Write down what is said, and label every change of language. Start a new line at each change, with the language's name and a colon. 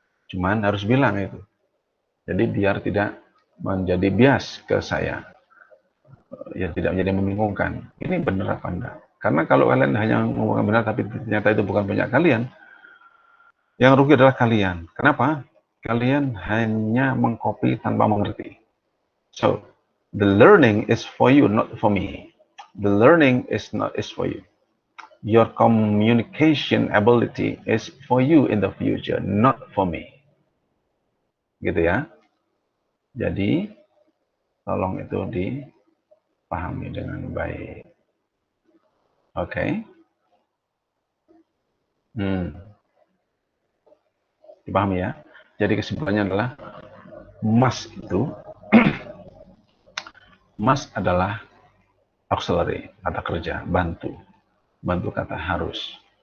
Indonesian: Cuman harus bilang itu. Jadi biar tidak menjadi bias ke saya. Ya tidak menjadi membingungkan. Ini benar apa enggak? Karena kalau kalian hanya ngomongkan benar tapi ternyata itu bukan punya kalian, yang rugi adalah kalian. Kenapa? Kalian hanya mengcopy tanpa mengerti.
English: So, the learning is for you, not for me. The learning is for you. Your communication ability is for you in the future, not for me.
Indonesian: Gitu ya. Jadi, tolong itu dipahami dengan baik. Oke. Dipahami ya. Jadi kesimpulannya adalah must itu must adalah auxiliary, kata kerja, bantu kata harus.